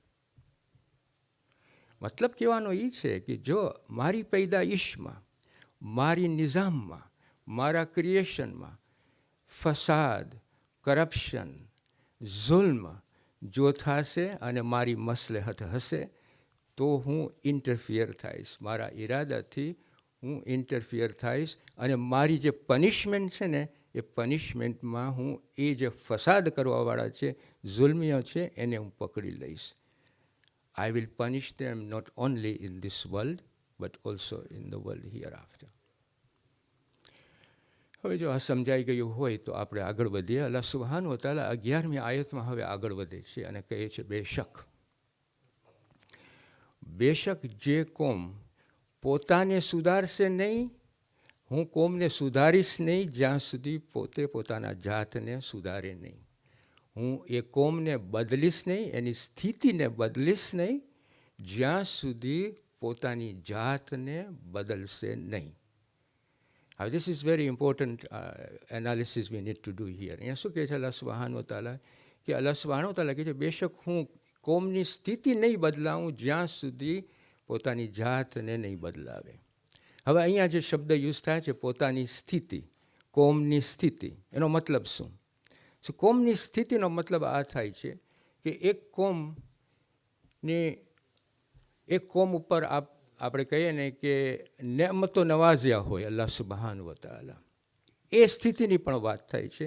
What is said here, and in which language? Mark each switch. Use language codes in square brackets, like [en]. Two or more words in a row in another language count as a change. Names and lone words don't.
[gu] મતલબ કહેવાનો એ છે કે જો મારી પૈદાઈશમાં, મારી નિઝામમાં, મારા ક્રિએશનમાં ફસાદ, કરપ્શન, જુલ્મ જો થશે અને મારી મસલહત હશે તો હું ઇન્ટરફિયર થઈશ, મારા ઈરાદાથી હું ઇન્ટરફિયર થઈશ, અને મારી જે પનિશમેન્ટ છે ને એ પનિશમેન્ટમાં હું એ જે ફસાદ કરવાવાળા છે, જુલ્મીઓ છે, એને હું પકડી લઈશ. [en] I will punish them not only in this world, but also in the world hereafter. [gu] હવે જો આ સમજાઈ ગયું હોય તો આપણે આગળ વધીએ. [ar] الله سبحانه وتعالى [gu] 11મી આયતમાં હવે આગળ વધે છે અને કહે છે, બેશક જે કોમ પોતાને સુધારશે નહીં, હું કોમને સુધારીશ નહીં જ્યાં સુધી પોતે પોતાના જાતને સુધારે નહીં. હું એ કોમને બદલીશ નહીં, એની સ્થિતિને બદલીશ નહીં જ્યાં સુધી પોતાની જાતને બદલશે નહીં. [en] Now, this is very important analysis we need to do here. [gu] અહીંયા શું કહે છે [ar] الله سبحانه وتعالى? [gu] કે [ar] الله سبحانه وتعالى [gu] કહે છે, બેશક હું કોમની સ્થિતિ નહીં બદલાવું જ્યાં સુધી પોતાની જાતને નહીં બદલાવે. હવે અહીંયા જે શબ્દ યુઝ થાય છે, પોતાની સ્થિતિ, કોમની સ્થિતિ, એનો મતલબ શું? કોમની સ્થિતિનો મતલબ આ થાય છે કે એક કોમ ઉપર આપણે કહીએ ને કે નેમતો નવાઝ્યા હોય [ar] الله سبحانه وتعالى, [gu] એ સ્થિતિની પણ વાત થાય છે.